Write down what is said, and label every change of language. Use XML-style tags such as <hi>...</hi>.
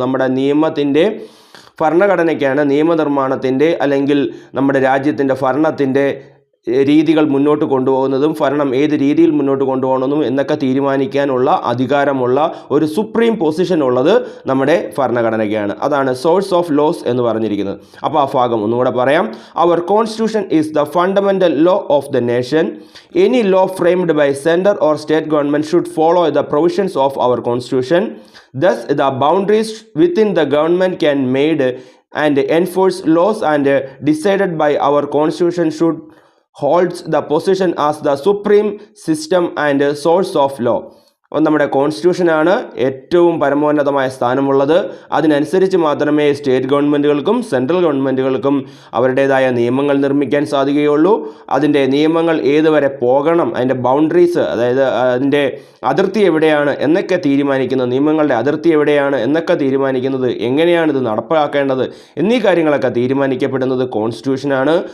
<ml>നമ്മുടെ നിയമത്തിൻ്റെ ഭരണഘടനയ്ക്കാണ് നിയമനിർമ്മാണത്തിൻ്റെ അല്ലെങ്കിൽ നമ്മുടെ രാജ്യത്തിൻ്റെ ഭരണത്തിൻ്റെ രീതികൾ മുന്നോട്ട് കൊണ്ടുപോകുന്നതും ഭരണം ഏത് രീതിയിൽ മുന്നോട്ട് കൊണ്ടുപോകണമെന്നും എന്നൊക്കെ തീരുമാനിക്കാനുള്ള അധികാരമുള്ള ഒരു സുപ്രീം പൊസിഷൻ ഉള്ളത് നമ്മുടെ ഭരണഘടനയ്ക്കാണ്. അതാണ്</ml> <en>source of laws</en> <ml>എന്ന് പറഞ്ഞിരിക്കുന്നത്. അപ്പോൾ ആ ഭാഗം ഒന്നുകൂടെ പറയാം.</ml> <en>Our constitution is the fundamental law of the nation. Any law framed by central or state government should follow the provisions of our constitution. Thus, the boundaries within the government can made and enforce laws and decided by our constitution should holds the position as the supreme system and source of law.</en> <ml>നമ്മുടെ കോൺസ്റ്റിറ്റ്യൂഷനാണ് ഏറ്റവും പരമോന്നതമായ സ്ഥാനമുള്ളത്. അതിനനുസരിച്ച് മാത്രമേ state ഗവൺമെൻറ്റുകൾക്കും central ഗവൺമെൻറ്റുകൾക്കും അവരുടേതായ നിയമങ്ങൾ നിർമ്മിക്കാൻ സാധിക്കുകയുള്ളൂ. അതിൻ്റെ നിയമങ്ങൾ ഏതുവരെ പോകണം, അതിൻ്റെ ബൗണ്ടറീസ്, അതായത് അതിൻ്റെ അതിർത്തി എവിടെയാണ് എന്നൊക്കെ തീരുമാനിക്കുന്നത്, നിയമങ്ങളുടെ അതിർത്തി എവിടെയാണ് എന്നൊക്കെ തീരുമാനിക്കുന്നത്, എങ്ങനെയാണ് ഇത് നടപ്പാക്കേണ്ടത് എന്നീ കാര്യങ്ങളൊക്കെ തീരുമാനിക്കപ്പെടുന്നത് കോൺസ്റ്റിറ്റ്യൂഷനാണ്.</ml>